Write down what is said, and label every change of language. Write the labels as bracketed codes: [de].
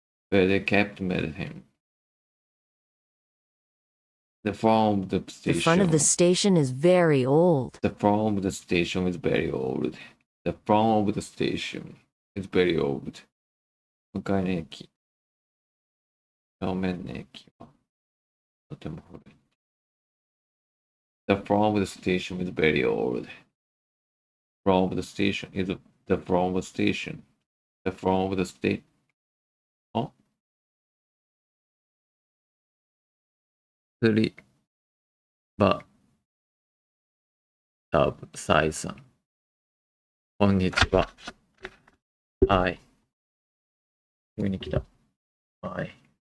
[en] Where they kept medicine. The front of the station. The front of the station is very old. The front of the station is very old. The front of the station is very old. [ja] 向かいの駅。正面の駅はとても古い。 [en] The front of the station is very old. Front of the station is the front of the station. The front of the state. [ja] あ釣り場タブサイさん。こんにちは。はい。急に来た。はい。